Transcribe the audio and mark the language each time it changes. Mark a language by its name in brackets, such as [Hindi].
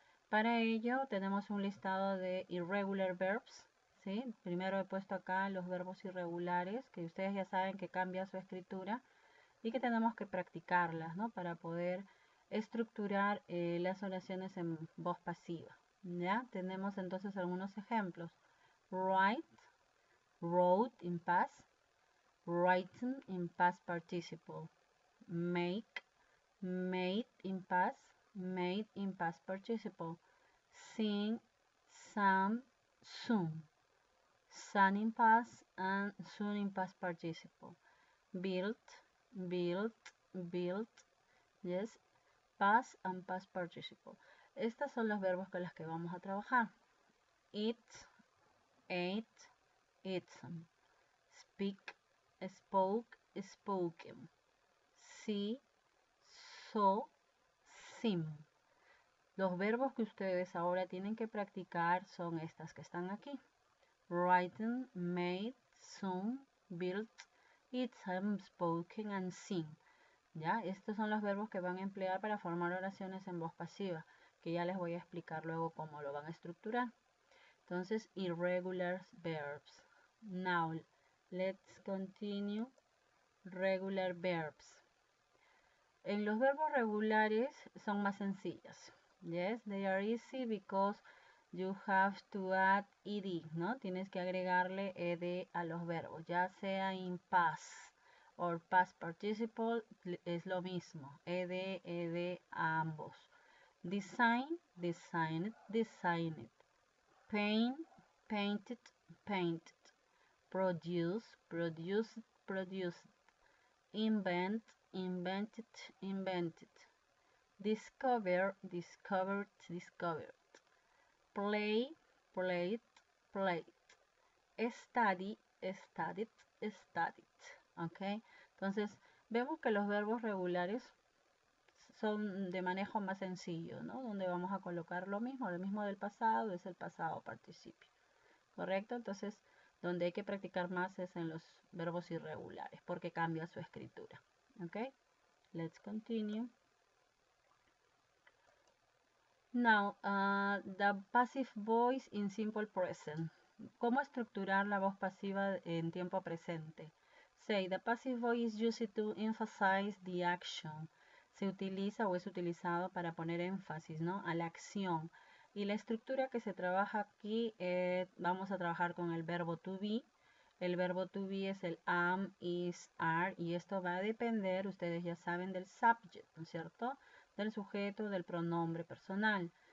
[Spanish] Para ello tenemos un listado de [English] irregular verbs, [Spanish] ¿sí? Primero he puesto acá los verbos irregulares, que ustedes ya saben que cambia su escritura y que tenemos que practicarlas, ¿no? Para poder estructurar las oraciones en voz pasiva. ¿Ya? Tenemos entonces algunos ejemplos. [English] Write, wrote in past, written in past participle. Make, made in past, made in past participle. Sing, sang, sung. Sun in past and soon in past participle. Built, built, built. Yes, past and past participle. [Spanish] Estos son los verbos con los que vamos a trabajar. [English] Eat, ate, eaten. Speak, spoke, spoken. See, saw, seen. [Spanish] Los verbos que ustedes ahora tienen que practicar son estas que están aquí. [English] Written, made, sung, built, eaten, spoken and seen. [Spanish] ¿Ya? Estos son los verbos que van a emplear para formar oraciones en voz pasiva, que ya les voy a explicar luego cómo lo van a estructurar. Entonces, [English] irregular verbs. Now, let's continue. Regular verbs. [Spanish] En los verbos regulares son más sencillas. [English] Yes, they are easy because you have to add ed, ¿no? [Spanish] Tienes que agregarle ed a los verbos, ya sea [English] in past [Spanish] o [English] past participle, [Spanish] es lo mismo. Ed a ambos. [English] Design, designed, designed. Paint, painted, painted. Produce, produced, produced. Invent, invented, invented. Discover, discovered, discovered. Play, played, played. Study, studied, studied. ¿Ok? [Spanish] Entonces, vemos que los verbos regulares son de manejo más sencillo, ¿no? Donde vamos a colocar lo mismo del pasado es el pasado participio. ¿Correcto? Entonces, donde hay que practicar más es en los verbos irregulares, porque cambia su escritura. [English] ¿Ok? Let's continue. Now, the passive voice in simple present. [Spanish] ¿Cómo estructurar la voz pasiva en tiempo presente? [English] Say, the passive voice is used to emphasize the action. [Spanish] Se utiliza o es utilizado para poner énfasis, ¿no?, a la acción. Y la estructura que se trabaja aquí, vamos a trabajar con el verbo to be. El verbo to be es el am, is, are, y esto va a depender, ustedes ya saben, del subject, ¿no es cierto?, del sujeto, del pronombre personal.